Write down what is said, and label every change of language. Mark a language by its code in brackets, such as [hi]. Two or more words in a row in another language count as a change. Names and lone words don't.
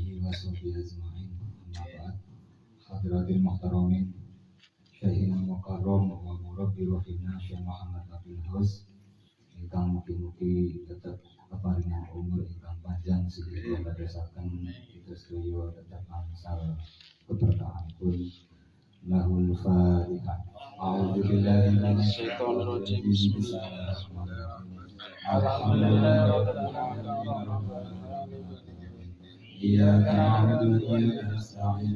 [ar] وصحبه أجمعين أما بعد. حاضرين محترمين, شيخنا مكرم ومربي روحنا [jv] Syekh Muhammad Abdul Hus ingkang mugi-mugi tetap keparingan umur ingkang panjang sehingga berdasarkan kita sedaya tetap angsal keberkahan pun. [ar] له الفاتحة. أعوذ بالله من الشيطان الرجيم بسم الله الرحمن الرحيم. الحمد لله رب العالمين. إياك نعبد وإياك نستعين.